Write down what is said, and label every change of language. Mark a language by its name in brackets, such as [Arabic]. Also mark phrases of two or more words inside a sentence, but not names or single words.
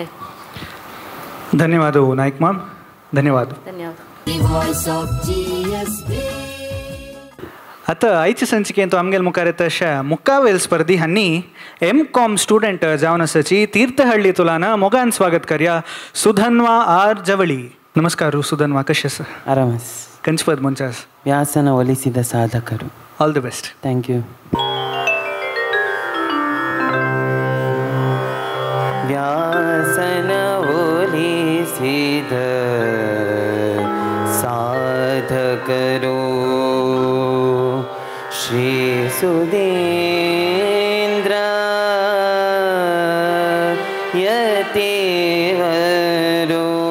[Konkani] धन्यवाद नायक माम धन्यवाद आतां आयचे संचिकेंत आमगेले मुखार येता अशा मुक्कावेल स्पर्धी हांणी M.Com स्टुडंट जावन आसाची तीर्थहळ्ळी तुलाना मोगान स्वागत करया सुधन्वा आर जवळी. नमस्कार सुधन्वा, कशें आसा? आराम. कंचपद म्हणच्यास व्यासन ಒಲಿಸಿದ ಸಾಧಕರು. [English] all the best. thank you. [Kannada] ವ್ಯಾಸನ ಒಲಿಸಿದ ಸಾಧಕರು ಶ್ರೀ ಸುಧೀಂದ್ರ ಯತಿವರು